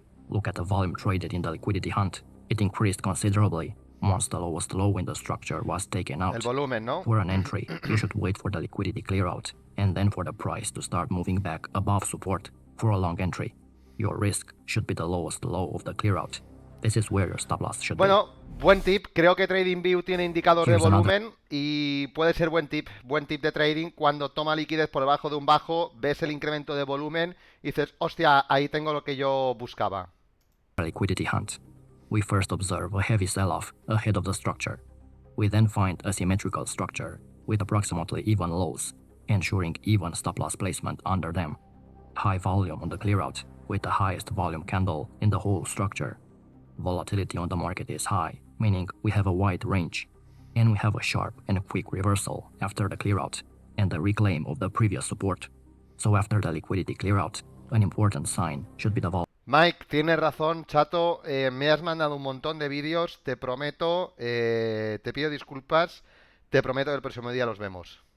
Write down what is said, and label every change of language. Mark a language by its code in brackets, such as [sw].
[en] Look at the volume traded in the liquidity hunt. It increased considerably once the lowest low in the structure was taken out. [es] El volumen, ¿no? [en] For an entry, you should wait for the liquidity clear out and then for the price to start moving back above support. For a long entry, your risk should be the lowest low of the clear out. This is where your stop loss should be. [es] Bueno, buen tip. Creo que TradingView tiene indicador de volumen y puede ser buen tip de trading. Cuando toma liquidez por debajo de un bajo, ves el incremento de volumen y dices, hostia, ahí tengo lo que yo buscaba. [en] Liquidity hunt. We first observe a heavy sell-off ahead of the structure. We then find a symmetrical structure with approximately even lows, ensuring even stop-loss placement under them. High volume on the clear-out with the highest volume candle in the whole structure. Volatility on the market is high, meaning we have a wide range, and we have a sharp and quick reversal after the clear-out and the reclaim of the previous support. So after the liquidity clear-out, an important sign should be the volume. [es] Mike, tienes razón, chato, me has mandado un montón de vídeos, te prometo, te pido disculpas, te prometo que el próximo día los vemos.